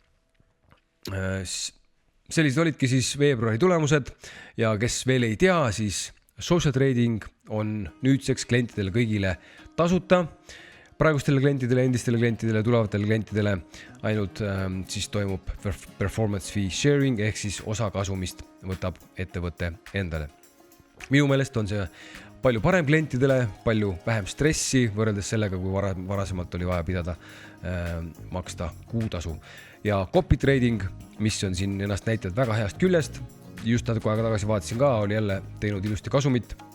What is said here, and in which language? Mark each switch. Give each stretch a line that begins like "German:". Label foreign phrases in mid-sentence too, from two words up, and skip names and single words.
Estonian: Sellised olidki siis veebruari tulemused ja kes veel ei tea, siis
English: social trading
Estonian: on nüüdseks klientidele kõigile tasuta. Praegustele klientidele, endistele klientidele, tulevatele klientidele ainult siis toimub
English: performance fee sharing
Estonian: ehk siis osa kasumist võtab ettevõte endale. Minu meelest on see palju parem klientidele, palju vähem stressi võrreldes sellega, kui varasemalt oli vaja pidada maksta kuutasu. Ja
English: copy trading,
Estonian: mis on siin ennast näitanud väga heast küljest, just natuke aega tagasi vaatasin ka, oli jälle teinud ilusti kasumit.